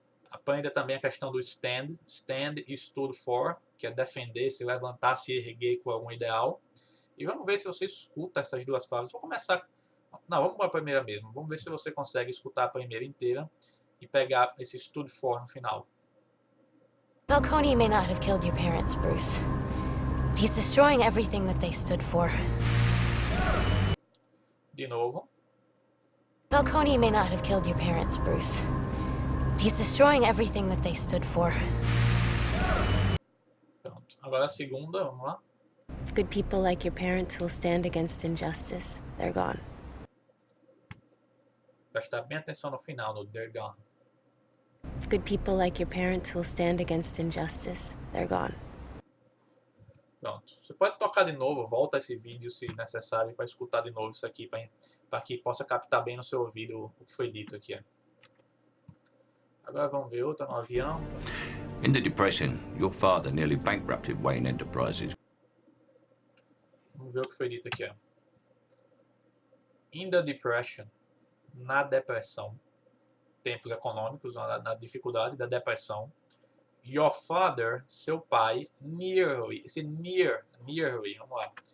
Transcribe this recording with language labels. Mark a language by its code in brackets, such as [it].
[pt] Aprenda também a questão do stand. Stand e stood for, que é defender, se levantar, se erguer com algum ideal. E vamos ver se você escuta essas duas falas. Vou começar... Não, vamos para a primeira mesmo. Vamos ver se você consegue escutar a primeira inteira e pegar esse stood for no final. [en] Falcone may not have killed your parents, Bruce. But he's destroying everything that they stood for. [pt] De novo. [en] Falcone may not have killed your parents, Bruce. But he's destroying everything that they stood for. [pt] Pronto. Agora a segunda, vamos lá. [en] Good people like your parents will stand against injustice. They're gone. [pt] Prestar bem atenção no final, no [en] they're gone. Good people like your parents will stand against injustice. They're gone. [pt] Pronto. Você pode tocar de novo, volta esse vídeo se necessário para escutar de novo isso aqui, para que possa captar bem no seu ouvido o que foi dito aqui. Agora vamos ver outra no avião. [en] In the Depression, your father nearly bankrupted Wayne Enterprises. [pt] Vamos ver o que foi dito aqui. [en] In the Depression, [pt] na depressão, tempos econômicos, na dificuldade da depressão, [en] your father, [pt] seu pai, nearly, esse nearly, vamos lá.